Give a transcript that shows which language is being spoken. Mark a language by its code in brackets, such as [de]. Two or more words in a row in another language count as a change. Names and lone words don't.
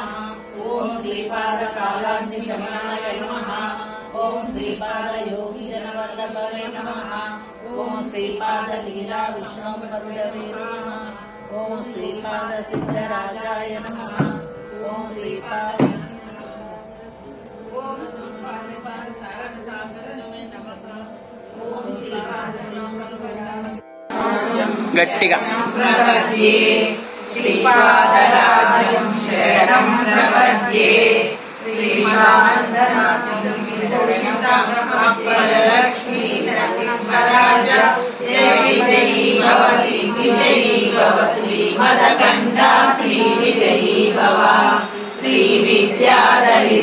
[sa] ओम श्रीपाद कालांजि शमनाय नमः। ओम श्रीपाद योगी जनवल्लभाय नमः। ओम श्रीपाद लीला विष्णुपदवे नमः। ओम श्रीपाद सिद्धराजाय नमः। ओम श्रीपाद [te] గట్టిగా [sa] ప్రపద్యే శ్రీపాదరాజం శరణం ప్రపద్యే శ్రీమానందనాసిదం లక్ష్మీ నరసింహరాజ జయ విజయీ భవతి విజయీ భవ శ్రీమదకంఠా శ్రీ విజయీ భవ శ్రీ విద్యాధరి